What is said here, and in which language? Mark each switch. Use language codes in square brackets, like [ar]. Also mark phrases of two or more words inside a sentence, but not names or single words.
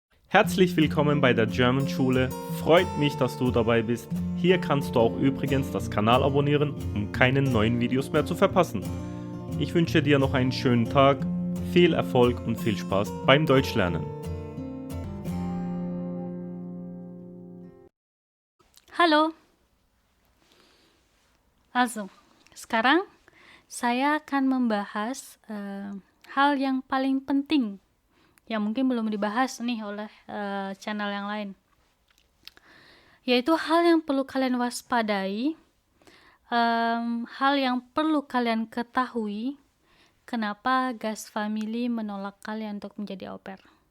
[de] Herzlich willkommen bei der German Schule. Freut mich, dass du dabei bist. Hier kannst du auch übrigens das Kanal abonnieren, um keine neuen Videos mehr zu verpassen. Ich wünsche dir noch einen schönen Tag, viel Erfolg und viel Spaß beim Deutschlernen. [id] Halo. Sekarang saya akan membahas hal yang paling penting yang mungkin belum dibahas nih oleh channel yang lain, yaitu hal yang perlu kalian waspadai, hal yang perlu kalian ketahui kenapa Gas Family menolak kalian untuk menjadi au pair.